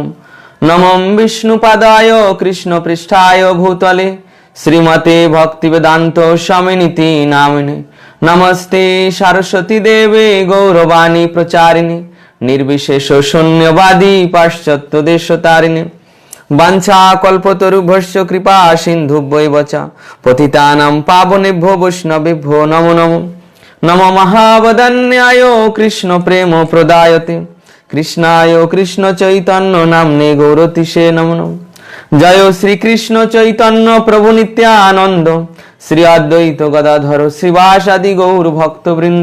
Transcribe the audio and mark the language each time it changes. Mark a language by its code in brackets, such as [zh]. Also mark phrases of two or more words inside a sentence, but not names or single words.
[sa] নমঃ বিষ্ণুপাদায় কৃষ্ণপৃষ্ঠায় ভূতলে শ্রীমতে ভক্তিবেদান্ত স্বামিনীতি নামিনে। নমস্তে সরস্বতী দেবে গৌরবাণী প্রচারিণী নির্বিশেষ শূন্যবাদী পাশ্চাত্য দেশতারিণী। বাঞ্ছা কল্পতরুভ্যশ্চ কৃপা সিন্ধুভ্যৈব চ পতিতানাং পাবনেভ্যো বৈষ্ণবেভ্যো নমো নমঃ। নমো মহাবদান্যায় কৃষ্ণ প্রেম প্রদায়তে কৃষ্ণায় কৃষ্ণ চৈতন্য নাম্নে গৌরতিষে নমো নমঃ। জয় শ্রীকৃষ্ণ চৈতন্য প্রভু নিত্যানন্দ শ্রী অদ্বৈত গদাধর শ্রীবাসাদি গৌর ভক্তবৃন্দ।